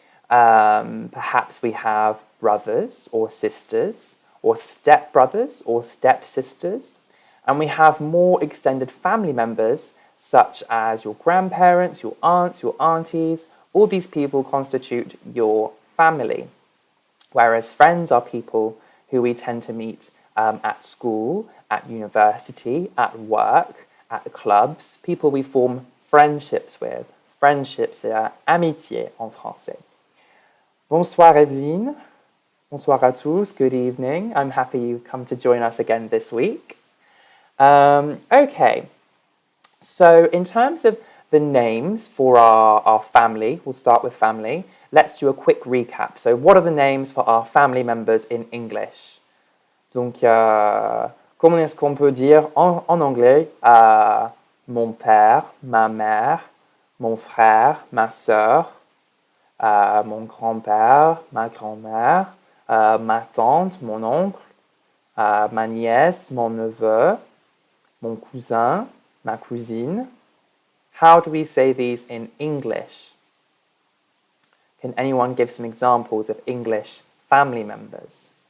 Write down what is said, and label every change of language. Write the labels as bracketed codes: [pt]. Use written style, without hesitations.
[en] Perhaps we have brothers or sisters, or stepbrothers or stepsisters, and we have more extended family members such as your grandparents, your aunts, your aunties. All these people constitute your family, whereas friends are people who we tend to meet at school, at university, at work, at clubs, people we form friendships with. [fr] Friendship, c'est amitié en français. Bonsoir Evelyne. Bonsoir à tous. [en] Good evening. I'm happy you've come to join us again this week. Okay, so in terms of the names for our family, we'll start with family. Let's do a quick recap. So what are the names for our family members in English? [fr] Donc, comment est-ce qu'on peut dire en anglais mon père, ma mère, mon frère, ma sœur, mon grand-père, ma grand-mère, ma tante, mon oncle, ma nièce, mon neveu, mon cousin, ma cousine. [en] How do we say these in English? Can anyone give some examples of English family members?